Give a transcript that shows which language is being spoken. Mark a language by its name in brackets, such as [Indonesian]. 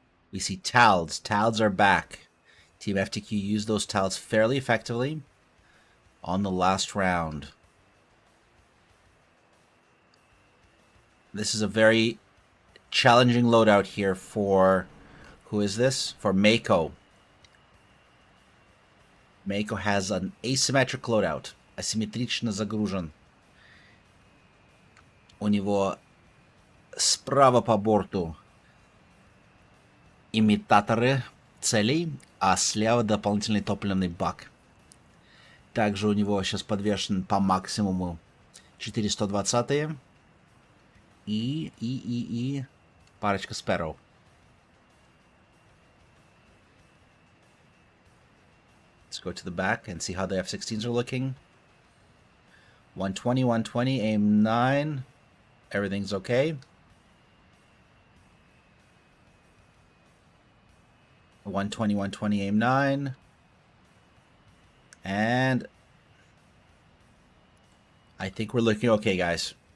[English] We see TALDs. TALDs are back. Team FTQ used those TALDs fairly effectively on the last round. This is a very challenging loadout here for... Who is this? For Mako. Mako has an asymmetric loadout. [Russian] Асимметрично загружен. У него справа по борту имитаторы целей, а слева дополнительный топливный бак. Также у него сейчас подвешен по максимуму 420-е и парочка Sparrow. [English] Let's go to the back and see how the F-16s are looking. 120, 120, AIM-9. Everything's okay. 120, 120, AIM-9. And I think we're looking okay, guys.